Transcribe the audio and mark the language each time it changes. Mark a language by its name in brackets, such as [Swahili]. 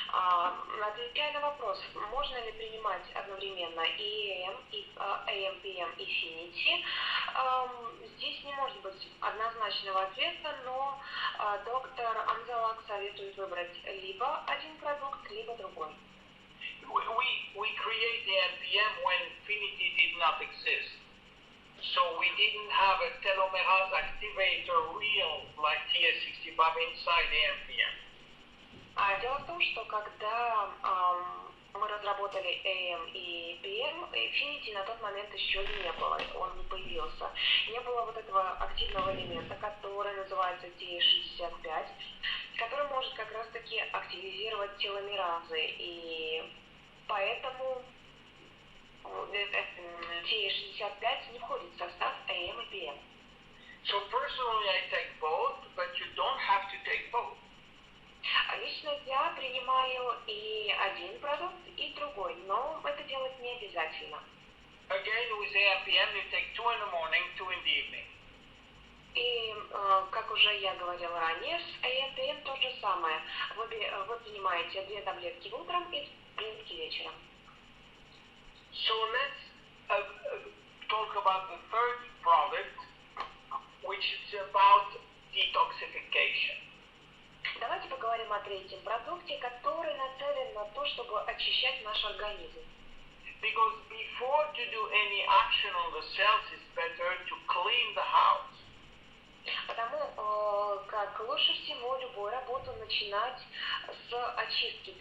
[Russian] Отвечая на вопрос, можно ли принимать одновременно и EM, и AMPM, и Affinity, здесь не может быть однозначного ответа, но доктор Амзаллаг советует выбрать либо один продукт, либо другой. [English] We create the AMPM when Affinity did not exist. So we didn't have a telomerase activator real like TS65 inside the AMPM. [Russian] Дело в том, что когда мы разработали AM и PM, Affinity на тот момент еще не было, он не появился. Не было вот этого активного элемента, который называется TS65, который может как раз-таки активизировать теломеразы, и поэтому TS65 не входит в состав AM и PM. [English] So personally I take both, but you don't have to take both. [Russian] Лично я принимаю и один продукт, и другой, но это делать не обязательно. [English] Again, with AMPM, you take 2 in the morning, 2 in the evening. [Russian] И, как уже я говорила ранее, с AMPM то же самое. Вы принимаете 2 таблетки утром и 2 таблетки вечером. [English] So let's talk about the third product, which is about detoxification. [Russian] Давайте поговорим о третьем продукте, который нацелен на то, чтобы очищать наш организм. [English] Because before to do any action on the cells, it's better to clean the house. [Russian] Потому как лучше всего любую работу начинать с очистки.